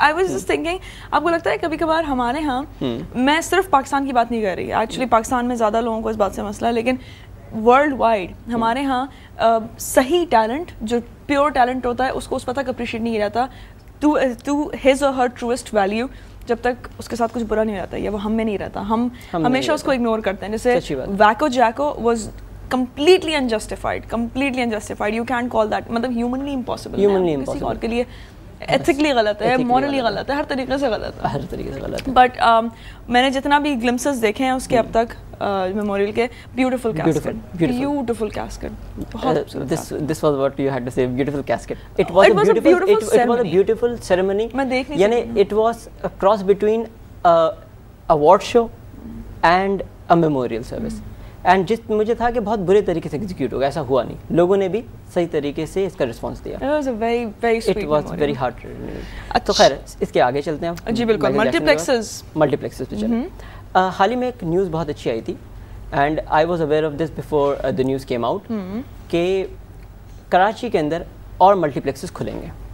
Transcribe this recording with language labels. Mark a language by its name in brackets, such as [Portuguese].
[English] I was just thinking, [Urdu] آپ کو لگتا ہے کبھی کبھار ہمارے ہاں, میں صرف پاکستان کی بات نہیں کر رہی, ایکچولی پاکستان میں زیادہ لوگوں کو اس بات سے مسئلہ ہے, لیکن ورلڈ وائڈ ہمارے ہاں صحیح ٹیلنٹ, جو پیور ٹیلنٹ ہوتا ہے, اس کو اس وقت تک اپریشیٹ نہیں کیا جاتا [English] to his or her truest value, [Urdu] جب تک اس کے ساتھ کچھ برا نہیں رہتا یا وہ ہم میں نہیں رہتا. ہم ہمیشہ اس کو اگنور کرتے ہیں. جیسے ویکو جیکو [English] Was completely unjustified. You can't call that, مطلب humanly impossible. [Urdu] کسی اور کے لیے ethically غلط ہے, morally غلط ہے, ہر طریقے سے غلط ہے. But میں نے جتنا بھی glimpses دیکھے ہیں اس کے اب تک میموریل کے, [English] beautiful casket. This was what you had to say, beautiful casket. It was a beautiful ceremony. یعنی it was a cross between a award show and a memorial service. [Urdu] And جس مجھے تھا کہ بہت برے طریقے سے ایگزیکیوٹ ہوگا, ایسا ہوا نہیں. لوگوں نے بھی صحیح طریقے سے اس کا رسپانس دیا. [English] It was very hard. [Urdu] تو خیر اس کے آگے چلتے ہیں. جی بالکل, ملٹی پلیکسز پہ چلیں. حال ہی میں ایک نیوز بہت اچھی آئی تھی, [English] and I was aware of this before the news came out, [Urdu] کہ کراچی کے اندر اور ملٹی پلیکسز کھلیں گے.